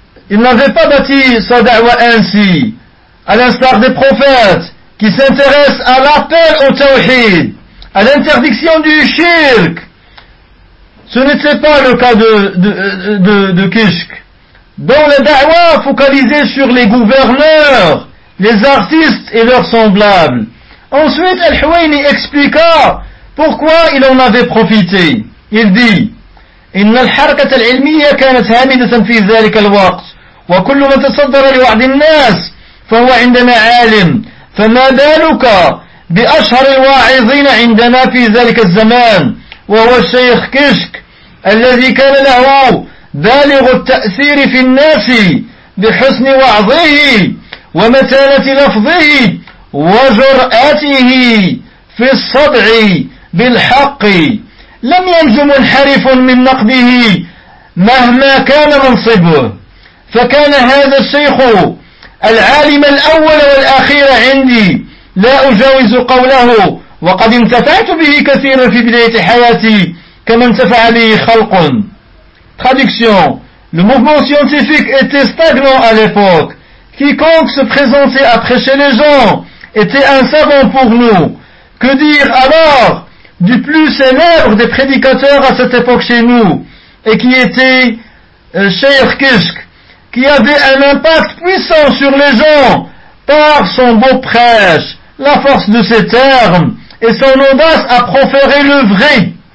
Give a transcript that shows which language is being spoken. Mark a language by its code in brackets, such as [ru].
[fr] Il n'avait pas bâti sa da'wa ainsi, à l'instar des prophètes qui s'intéressent à l'appel au tawhid, à l'interdiction du shirk. Ce n'était pas le cas de Kishk. dont la da'wa focalisée sur les gouverneurs, les artistes et leurs semblables. Ensuite, Al-Huwayni expliqua pourquoi il en avait profité. Il dit, [ar] إن الحركة العلمية كانت هامدة في ذلك الوقت وكل من تصدر لوعد الناس فهو عندنا عالم فما بالك بأشهر الواعظين عندنا في ذلك الزمان وهو الشيخ كشك الذي كان له بالغ التأثير في الناس بحسن وعظه ومتانة لفظه وجرأته في الصدع بالحق لم ينج منحرف من نقده مهما كان منصبه فكان هذا الشيخ العالم الأول والأخير عندي لا أجاوز قوله وقد انتفعت به كثيرا في بداية حياتي كما انتفع لي خلق [fr] Traduction. Le mouvement scientifique était stagnant à l'époque. Quiconque se présentait à prêcher les gens était un savant pour nous. Que dire alors du plus célèbre des prédicateurs à cette époque chez nous, et qui était Cheikh Kishk, qui avait un impact puissant sur les gens par son beau prêche, la force de ses termes et son audace à proférer le vrai.